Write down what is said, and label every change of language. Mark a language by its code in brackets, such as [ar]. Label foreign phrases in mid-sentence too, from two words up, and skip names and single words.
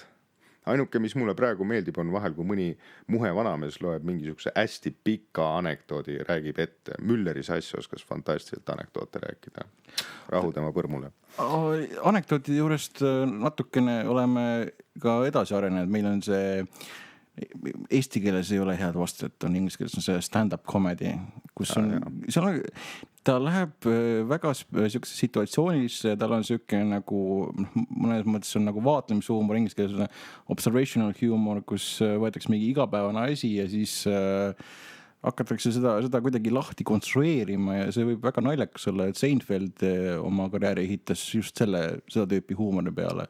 [et] Ainuke, mis mulle praegu meeldib, on vahel, kui mõni muhe vanamees loeb mingisuguse hästi pika anekdoodi, räägib ette. Mülleri sass oskas fantastiliselt anekdoote rääkida. Rahu tema põrmule. Anekdootide juurest natukene oleme ka edasi arenenud. Meil on see, eesti keeles ei ole head vastet, on inglise keeles on see [en] stand-up comedy, [et] kus on, ta läheb väga siukse situatsioonilisse, tal on siuke nagu, mõnes mõttes on nagu vaatlemishuumor, inglise keeles on [en] observational humor, [et] kus võetakse mingi igapäevane asi ja siis hakatakse seda kuidagi lahti konstrueerima ja see võib väga naljakas olla, et Seinfeld oma karjääri ehitas just seda tüüpi huumori peale.